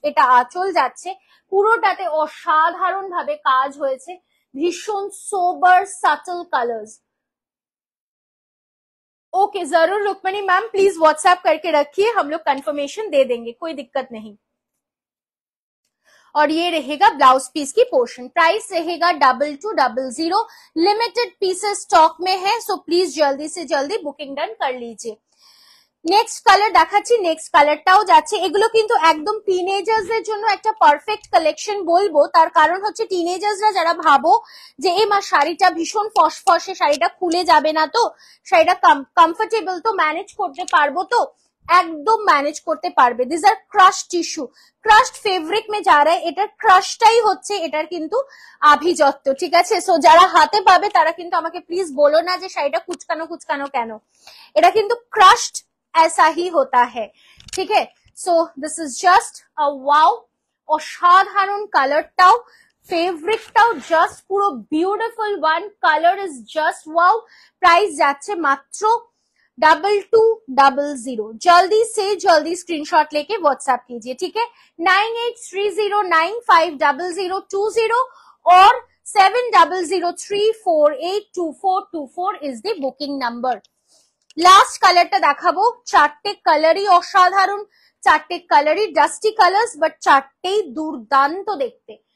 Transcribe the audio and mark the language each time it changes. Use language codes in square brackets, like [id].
[bn] এটা আঁচল যাচ্ছে, পুরোটাতে অসাধারণ ভাবে কাজ হয়েছে, ভীষণ সোবার সাটল কালার্স। [hi] ओके, जरूर रुक्मणी मैम, प्लीज व्हाट्सएप करके रखिए, हम लोग कंफर्मेशन दे देंगे, कोई दिक्कत नहीं। और ये रहेगा ब्लाउज पीस की पोर्शन, प्राइस रहेगा 2200। लिमिटेड पीसेस स्टॉक में है, सो प्लीज जल्दी से जल्दी बुकिंग डन कर लीजिए। [bn] নেক্সট কালার দেখাচ্ছি, নেক্সট কালারটাও যাচ্ছে। এগুলো কিন্তু একদম টিনেজার্সদের জন্য একটা পারফেক্ট কালেকশন বলবো, তার কারণ হচ্ছে টিনেজার্সরা যারা ভাবো যে এই মা শাড়িটা ভীষণ ফসফসে, শাড়িটা খুলে যাবে না তো, শাড়িটা কমফোর্টেবল তো, ম্যানেজ করতে পারবো তো, একদম ম্যানেজ করতে পারবে। [en] this are crush tissue, [bn] crushed fabric মে যা রা এটার ক্রাশটাই হচ্ছে এটার কিন্তু আভিজাত্য, ঠিক আছে? সো যারা হাতে পাবে তারা কিন্তু আমাকে প্লিজ বলো না যে শাড়িটা কুচকানো কুচকানো কেন, এটা কিন্তু ক্রাশড [hi] ऐसा ही होता है, [bn] ঠিক আছে? So this is just a wow, অসাধারণ কালারটাও, ফেব্রিকটাও জাস্ট পুরো beautiful one, colour is just wow. Price যাচ্ছে মাত্র 2200। [hi] जल्दी से जल्दी स्क्रीनशॉट लेके व्हाट्सएप कीजिए, ठीक है? [en] 9830950020 और 7003482424 is the booking number. [bn] Last কালারটা দেখাবো, চারটে কালারই অসাধারণ, চারটে কালারই ডাস্টি কালার্স, বাট চারটেই দুর্দান্ত দেখতে।